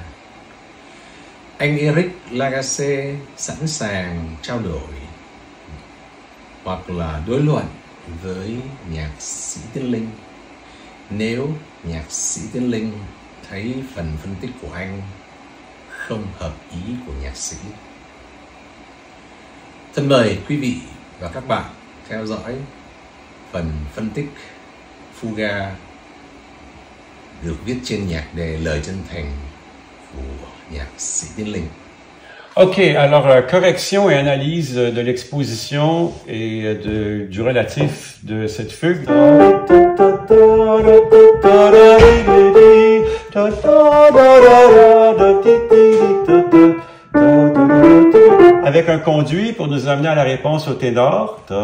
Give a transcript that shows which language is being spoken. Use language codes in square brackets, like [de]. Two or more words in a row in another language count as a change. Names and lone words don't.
[vi] Anh Eric Lagacé sẵn sàng trao đổi hoặc là đối luận với nhạc sĩ Tiến Linh nếu nhạc sĩ Tiến Linh thấy phần phân tích của anh không hợp ý của nhạc sĩ. Thân mời quý vị và các bạn theo dõi phần phân tích Fuga được viết trên nhạc đề Lời Chân Thành của nhạc sĩ Tiến Linh. [fr] Ok, alors correction et analyse de l'exposition et du relatif de cette fugue. Avec un conduit pour nous amener à la réponse au ténor.